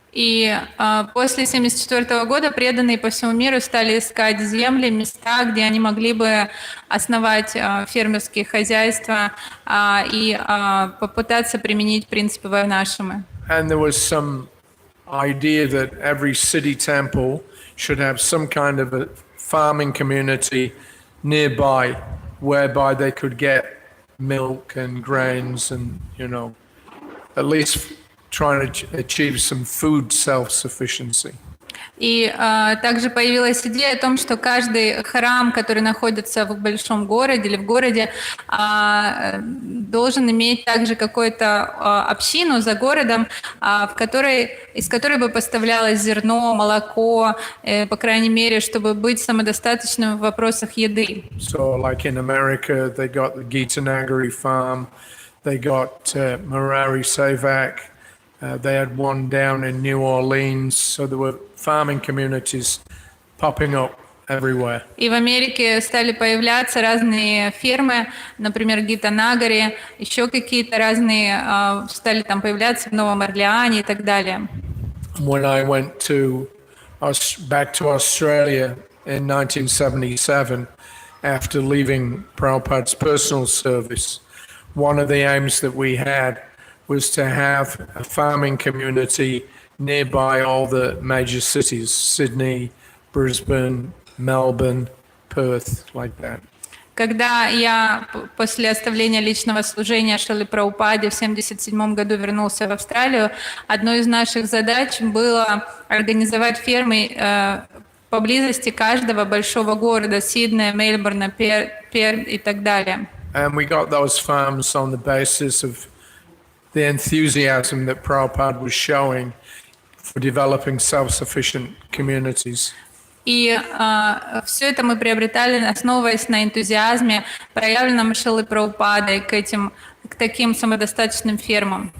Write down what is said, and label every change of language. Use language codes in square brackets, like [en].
[ru] И после 1974 года преданные по всему миру стали искать земли, места, где они могли бы основать фермерские хозяйства и попытаться применить принципы Варнашрамы. [en] And there was some idea that every city temple should have some kind of a farming community nearby, whereby they could get milk and grains and, you know, at least trying to achieve some food self-sufficiency. [ru] И также появилась идея о том, что каждый храм, который находится в большом городе или в городе, должен иметь также какую-то общину за городом, из которой бы поставлялось зерно, молоко, по крайней мере, чтобы быть самодостаточным в вопросах еды. [en] So, like in America, they got the Gitanagari farm, they got Murari Sevak. They had one down in New Orleans, so there were farming communities popping up everywhere. [ru] И в Америке стали появляться разные фермы, например, Гитанагари, еще какие-то разные стали там появляться в Новом Орлеане и так далее. [en] When I went back to Australia in 1977, after leaving Prabhupada's personal service, one of the aims that we had was to have a farming community nearby all the major cities, Sydney, Brisbane, Melbourne, Perth, like that. [ru] Когда я после оставления личного служения Шрилы Прабхупаде в 1977 году вернулся в Австралию, одной из наших задач было организовать фермы поблизости каждого большого города, Сиднея, Мельбурна, Перт и так далее. [en] And we got those farms on the basis of the enthusiasm that Prabhupada was showing for developing self-sufficient communities. [ru] И все это мы приобретали, основываясь на энтузиазме, проявленном Шрилой Прабхупадой к таким самодостаточным фермам.